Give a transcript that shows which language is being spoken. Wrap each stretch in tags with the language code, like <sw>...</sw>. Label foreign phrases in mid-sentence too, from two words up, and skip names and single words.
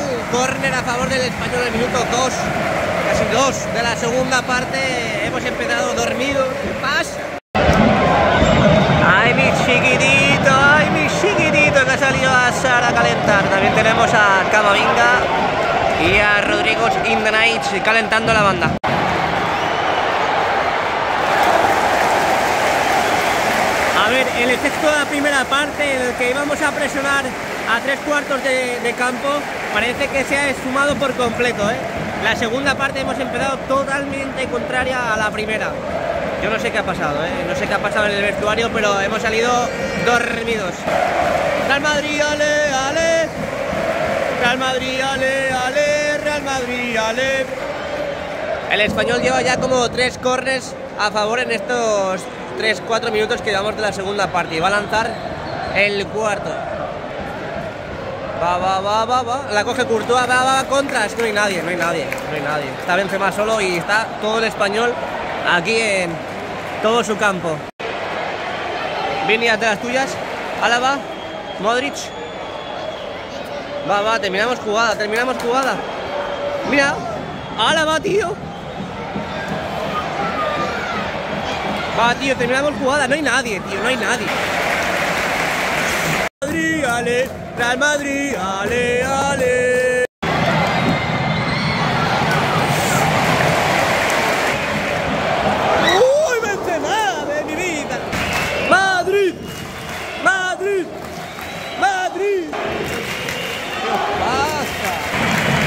<es>Córner a favor del Español en el minuto 2. Casi 2 de la segunda parte. Hemos empezado dormidos. ¿Qué pasa? ¡Ay, mi chiquitito! Que ha salido a Sara a calentar. También tenemos a Camavinga y a Rodrigo in the Night calentando la banda. el efecto de la primera parte en el que íbamos a presionar a 3/4 de campo parece que se ha esfumado por completo, ¿eh? La segunda parte hemos empezado totalmente contraria a la primera. Yo no sé qué ha pasado, ¿eh? No sé qué ha pasado en el vestuario, pero hemos salido dormidos. Real Madrid, ale, ale. Real Madrid, ale, ale. Real Madrid, ale. El Español lleva ya como 3 corners a favor en estos 3-4 minutos que llevamos de la segunda parte. Y va a lanzar el cuarto. Va. La coge Courtois, va contra. Es que no hay nadie. Está Benzema solo y está todo el Español aquí en todo su campo. Vini de las tuyas. Álava, Modric. Va, terminamos jugada. Mira, Álava, tío. Va, tío, terminamos jugada. No hay nadie, tío, no hay nadie. Madrid, ale, Real Madrid, ale, ale. ¡Uy, Benzema de mi vida! ¡Madrid! ¡Madrid! ¡Madrid! ¿Qué pasa?</es>